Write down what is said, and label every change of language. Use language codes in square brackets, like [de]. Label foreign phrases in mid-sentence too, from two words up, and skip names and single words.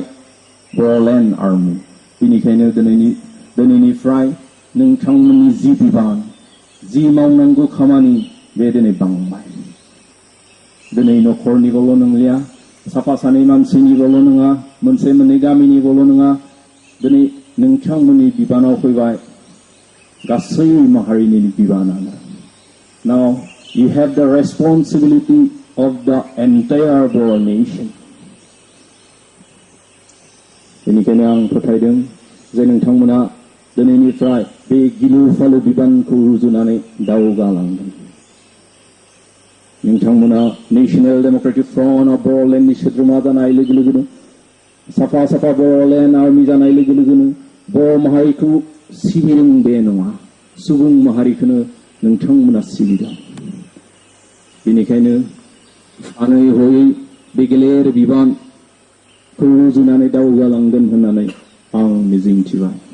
[brx] Bodoland Army बेनिखायनो दिनैनिफ्राय नोंथांमोननि जि बिबान जि मावनांगौ खामानि बे दिनै बांबाय दिनै नखरनिल' नंलिया साफा सानै मानसिनिल' नङा मोनसे मोननै गामिनिल' नङा दिनै नोंथांमोननि बिबानाव फैबाय गासै माहारिनि बिबानानो [en] Now you have the responsibility of the entire Bodo nation [brx] बेनिखायनो आं फोथायदों जे नोंथांमोना दिनैनिफ्राय बे गिलु फालु बिबानखौ रुजुनानै दावगालांगोन नोंथांमोना National Democratic Front of Bodolandनि सोद्रोमा जानाय लोगो लोगोनो साफा साफा बोडोलेण्ड आर्मि जानाय लोगो लोगोनो बर' माहारिखौ सिबिदों बे नङा सुबुं माहारिखौनो नोंथांमोना सिबिदों बेनिखायनो सानै हयै बे गेलेर बिबान रुजुनानै दावगालांगोन होननानै आं मिजिंथिबाय।